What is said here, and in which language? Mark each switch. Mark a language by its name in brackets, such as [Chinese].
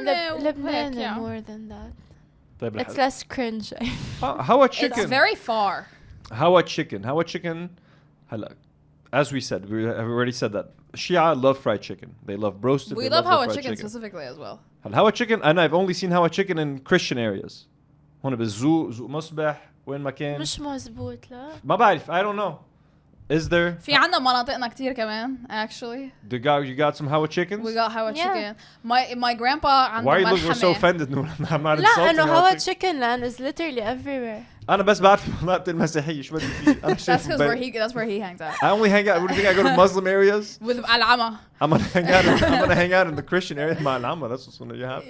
[English] Lebanon more than that. It's less cringe. How about chicken? It's very far. How about chicken? هلا. As we said, we have already said that Shia love fried chicken. They love roasted. We love Hawa chicken specifically as well. Hawa chicken, and I've only seen Hawa chicken in Christian areas. [Arabic] هون بالزوق, زوق مصبح, وين ما كان. مش مزبوط لا. ما بعرف, [English] I don't know. Is there? [Arabic] في عنا مناطقنا كتير كمان actually. [English] You got some Hawa chickens? We got Hawa chicken. My grandpa عنده Why you look so offended, Nour? I'm not [Arabic] لا [English] insulting. إنه Hawa chicken land is literally everywhere. [Arabic] أنا بس بعرف مناطق المسيحية شو بدي فيه. [English] That's where he hangs out. I only hang out. What do you think I go to Muslim areas? With العمى. I'm gonna hang out in the Christian area. [Arabic] مع العمى. [English] That's what's gonna happen.